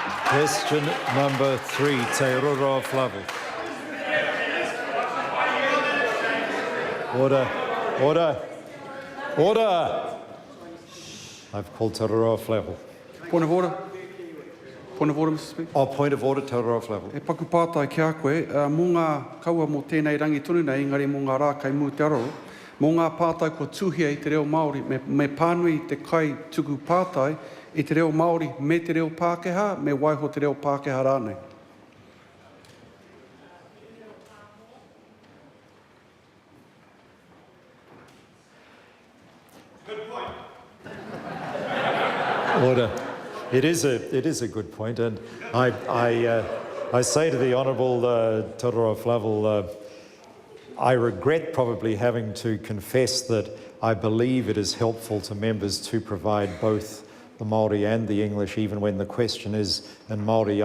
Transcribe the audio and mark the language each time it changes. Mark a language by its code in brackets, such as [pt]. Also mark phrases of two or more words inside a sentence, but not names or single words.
[en] Question number 3, Te Roroa Flavel. Order, order, order! I've called Te Roroa Flavel. Point of order. Point of order, Mr. Speaker. Oh, point of order, Te Roroa Flavel. [mi] E paku pātai ki a koe, mō ngā kaua mō tēnei rangi tonu nei, ngari mō ngā rā kai mū te aro, mō ngā pātai ko tuhia i te reo Māori, me pānui te kai tuku pātai i te reo Māori me te reo Pākehā, me waiho te reo Pākehā rānei. [en] Order. It is a good point, and I say to the Honourable Te Roroa Flavel, I regret probably having to confess that I believe it is helpful to members to provide both the Māori and the English, even when the question is in Māori.